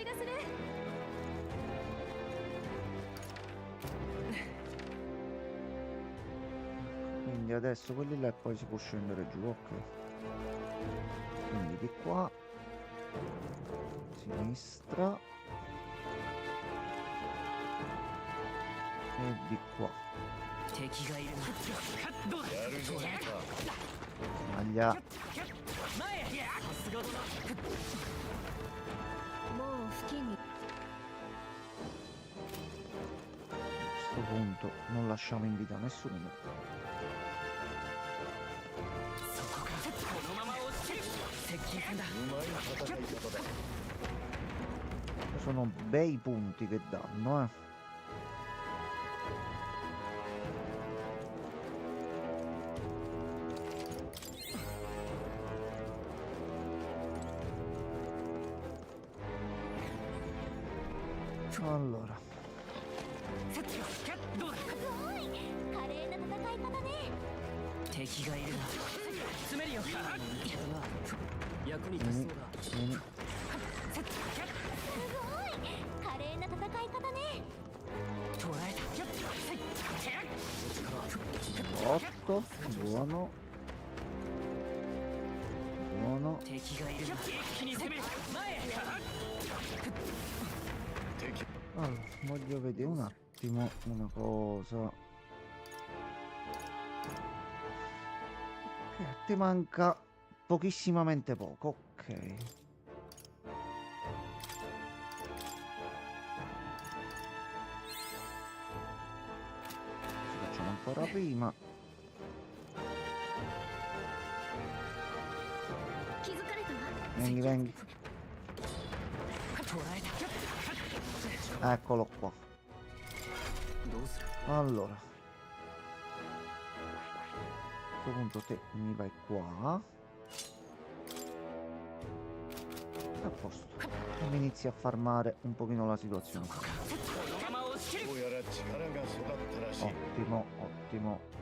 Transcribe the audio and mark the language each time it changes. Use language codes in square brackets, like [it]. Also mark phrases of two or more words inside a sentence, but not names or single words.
[it] Quindi adesso quelli là e poi si può scendere giù, ok. Quindi di qua, sinistra. E di qua. [ja] 敵がいるな。やるじゃないか。 [it] Aglia. [ja] さすがだな。もう付近に [it] A questo punto non lasciamo in vita nessuno. [ja] そこか。このまま落ちる。接近戦だ。うまい戦い方だ。 [it] Sono bei punti che danno, Allora, [ja] どうだ。華麗な戦い方ね。敵がいるな。詰めるよ。役に立ちそうだ。 [it] vieni. [ja] 華麗な戦い方ね。捉えた。 [it] 8, buono. Buono. [ja] 敵がいるな。一気に攻める。前へ。 [it] Allora, voglio vedere un attimo una cosa. Ti manca pochissimamente poco, ok. Ci facciamo ancora prima. [ja] 気づかれたわ。 [it] Vieni, vieni. [ja] 捉えた。 [it] Eccolo qua. [ja] どうする。 [it] Allora, a questo punto te mi vai qua. A posto. E mi inizi a farmare un pochino la situazione. [ja] このまま落ちる。どうやら力が育ったらしい。 [it] Ottimo, ottimo.